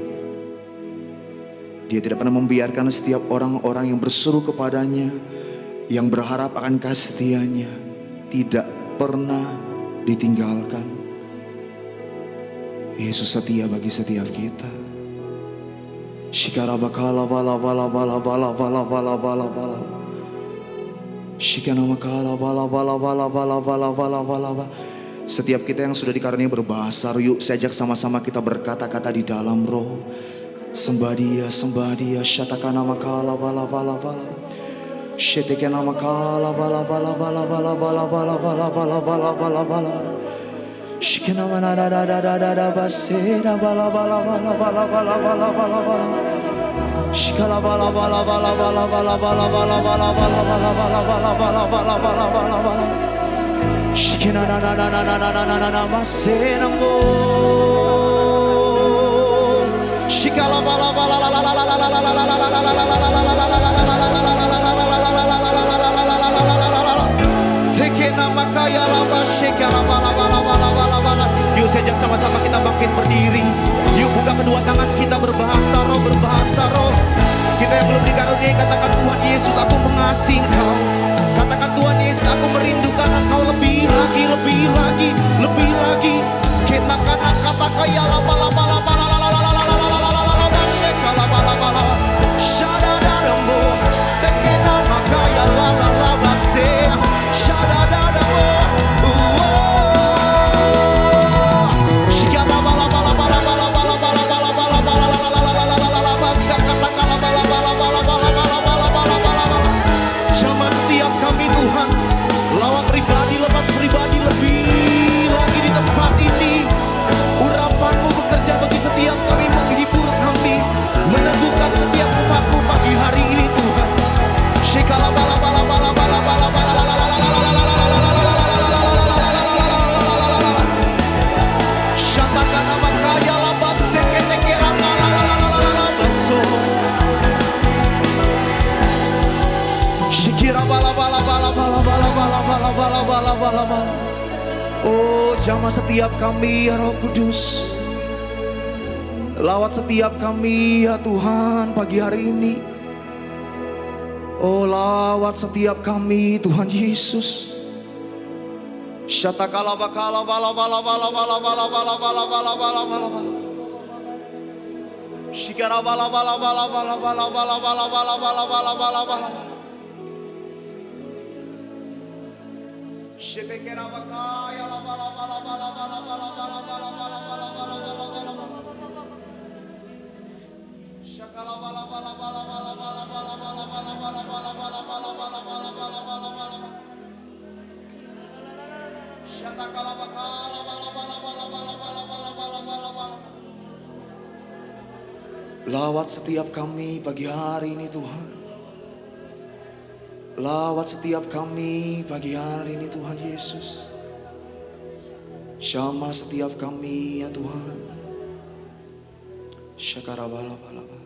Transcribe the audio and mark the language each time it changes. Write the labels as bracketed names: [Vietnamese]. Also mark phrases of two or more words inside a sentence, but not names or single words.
[Indonesian] Dia tidak pernah membiarkan setiap orang-orang yang berseru kepadanya, yang berharap akan kasih setianya, tidak pernah ditinggalkan. Yesus setia bagi setiap kita. Shikara bakala bala bala bala bala bala bala bala bala. Shikana makala bala bala bala bala bala bala bala. Setiap kita yang sudah dikaruniai berbahasa, yuk saya ajak sama-sama kita berkata-kata di dalam roh. Sembah Dia, sembah Dia. Shatakana makala bala bala bala. Shetekana makala bala bala bala bala bala bala bala bala bala bala bala. Shikana manada da da da da da basera bala bala bala bala bala bala bala bala. Shikala bala bala bala bala bala bala bala bala bala bala bala bala bala bala bala bala. Shikina na na na na na na na na na masena mo. Shikala bala bala la la la la la la la la la la la la la la la. Yuk sejak sama-sama kita bangkit berdiri. Yuk buka kedua tangan kita berbahasa roh, berbahasa roh. Kita yang belum dikaruniai katakan Tuhan Yesus aku mengasihi Engkau. Katakan Tuhan Yesus aku merindukan Engkau lebih lagi, lebih lagi, lebih lagi. Kita kata kata kaya la bala bala bala la la la la la la la la la la la la sheka la bala bala shada da da mo tekena makaya la la la la se shada da da mo shika la bala bala bala bala bala bala bala bala bala la la la la la la la la sakata kala bala bala bala bala bala bala bala bala jamah setiap kami Tuhan lawat pribadi lepas pribadi lebih lagi di tempat ini urapan-Mu bekerja bagi setiap kami menghibur kami meneguhkan setiap umat-Mu pagi hari ini Tuhan shikala bala bala bala bala bala bala la la la la la la la la la shatakana makaya la basekete kerama la la la la la la baso shikira bala bala bala bala bala bala bala bala bala bala bala. Oh, jamah setiap kami ya Roh Kudus. Lawat setiap kami ya Tuhan pagi hari ini. Oh, lawat setiap kami Tuhan Yesus. Syatakala bakala bala bala bala bala bala bala bala bala bala bala bala. Shikara bala bala bala bala bala bala bala bala bala bala bala bala. Shetekera bakaya la bala bala bala bala bala bala bala bala bala bala bala bala bala. Shakala bala bala bala bala bala bala bala bala bala bala bala bala bala bala bala bala bala. Shatakala bakala bala bala bala bala bala bala bala bala bala. Lawat setiap kami pagi hari ini Tuhan. Lawat setiap kami pagi hari ini Tuhan Yesus. Jamah setiap kami ya Tuhan. Syakara bala bala bala.